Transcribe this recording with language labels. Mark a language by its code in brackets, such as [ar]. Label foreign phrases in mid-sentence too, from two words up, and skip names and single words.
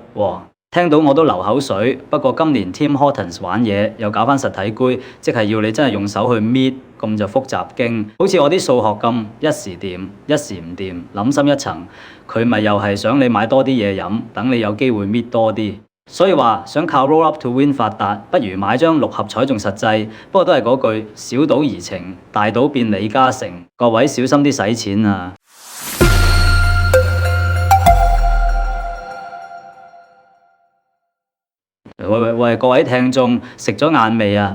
[yue] 哇！聽到我都流口水。不過今年 Tim Hortons 玩嘢又搞返實體杯，即係要你真係用手去搣，咁就複雜經。好似我啲數學咁，一時掂，一時唔掂。諗深一層，佢咪又係想你買多啲嘢飲，等你有機會搣多啲。所以話想靠 [en] roll up to win [yue] 發達，不如買張6合彩仲實際。不過都係嗰句，小賭怡情，大賭變李嘉誠。各位小心啲使錢啊！喂，各位聽眾，食咗晏未啊？